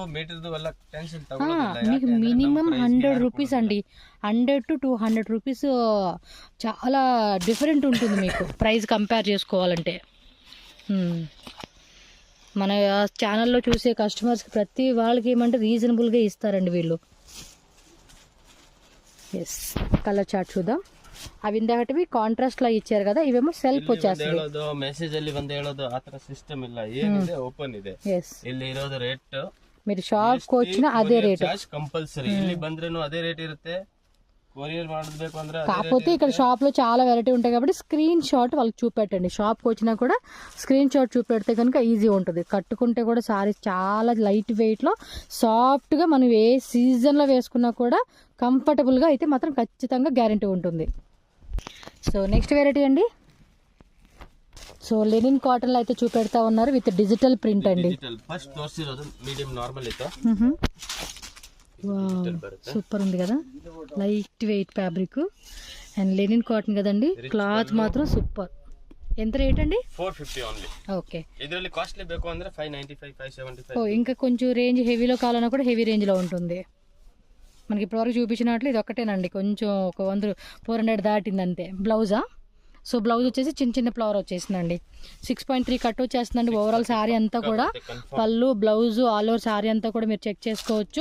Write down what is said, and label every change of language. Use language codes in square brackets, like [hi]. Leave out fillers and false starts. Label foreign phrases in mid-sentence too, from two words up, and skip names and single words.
[te] మీకు మినిమం 100 రూపీస్ అండి, 100 to 200 రూపీస్ చాలా డిఫరెంట్ ఉంటుంది మీకు [en] price compare [te] చేసుకోవాలంటే. మన ఛానల్లో చూసే కస్టమర్స్కి ప్రతి వాళ్ళకి ఏమంటే రీజనబుల్గా ఇస్తారండి వీళ్ళు. [en] yes, colour chart [te] చూద్దాం. అవి ఇందాకటివి కాంట్రాస్ట్ లా ఇచ్చారు కదా, ఇవేమో సెల్ఫ్ వచ్చేస్తుంది. [kn] ಮೆಸೇಜ್ ಅಲ್ಲಿ ಬಂದು ಹೇಳೋದು ಆ ತರ ಸಿಸ್ಟಮ್ ಇಲ್ಲ, ಏನಿದೆ ಓಪನ್ ಇದೆ. ಇಲ್ಲಿ ಇರೋದು ರೇಟ್ [te] మీరు షాప్ కి వచ్చినా అదే రేట్ కంపల్సరీ. [kn] ಇಲ್ಲಿ ಬಂದ್ರೇನು ಅದೇ ರೇಟ್ ಇರುತ್ತೆ. కొరియర్ ಮಾಡಬೇಕು ಅಂದ್ರೆ [te] కాకపోతే ఇక్కడ షాప్ లో చాలా వెరైటీ ఉంటాయి కాబట్టి స్క్రీన్ షాట్ వాళ్ళకి చూపెట్టండి. షాప్ కి వచ్చినా కూడా స్క్రీన్ షాట్ చూపెడితే కనుక ఈజీ ఉంటుంది. కట్టుకుంటే కూడా సారీస్ చాలా [en] light weight [te] లో సాఫ్ట్ గా మనం ఏ సీజన్ లో వేసుకున్నా కూడా కంఫర్టబుల్ గా అయితే మాత్రం ఖచ్చితంగా గ్యారంటీ ఉంటుంది. [en] so next variety [te] అండి. సో [en] linen cotton [te] లో అయితే చూపెడతా ఉన్నారు [en] with digital print [te] అండి. ఫస్ట్ తోర్సిరోದು [en] medium normal [te] ఇತ್ತು. సూపర్ ఉంది కదా, [en] light weight fabric and linen cotton [te] కదండి. క్లాత్ మాత్రం సూపర్. ఎంత రేట్ అండి? 450 ఓన్లీ. ఓకే, [kn] ಇದರಲ್ಲಿ కాస్ట్లీ ಬೇಕು ಅಂದ್ರೆ 595 575. [te] ఓ ఇంకా కొంచెం రేంజ్ హెవీలో కావాలన్నా కూడా [en] heavy range [te] లో ఉంటుంది. మనకి ఇప్పటివరకు చూపించినట్లు ఇది ఒక్కటేనండి, కొంచెం ఒక 400 దాటింది అంతే. బ్లౌజా? [en] so blouse [te] వచ్చేసి చిన్న చిన్న ఫ్లవర్ వచ్చేసిందండి. 6.3 కట్ వచ్చేస్తుందండి [en] overall saree [te] అంతా కూడా. పళ్ళు బ్లౌజ్ [en] all over saree [te] అంతా కూడా మీరు చెక్ చేసుకోవచ్చు.